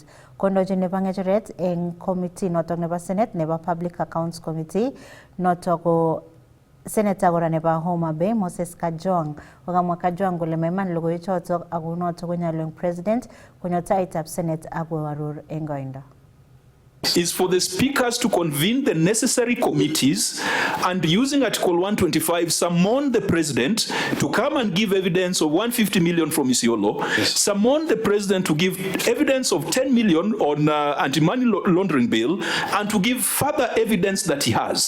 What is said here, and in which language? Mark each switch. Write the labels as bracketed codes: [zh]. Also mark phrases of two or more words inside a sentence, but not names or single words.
[kln] Kondochin nebo ng'echeret eng committee notok nebo Senate nebo Public Accounts Committee notok ko Senator kora nebo Homa Bay Moses Kajwang kokamwa Kajwang kole maiman logoiwechotok ako notok konyolu eng president konyo taitab Senate ak koaror eng koindo. [en] Is for the speakers to convene the necessary committees and using Article 125 summon the president to come and give evidence of 150 million from Isiolo, summon the president to give evidence of 10 million on anti-money laundering bill and to give further evidence that he has.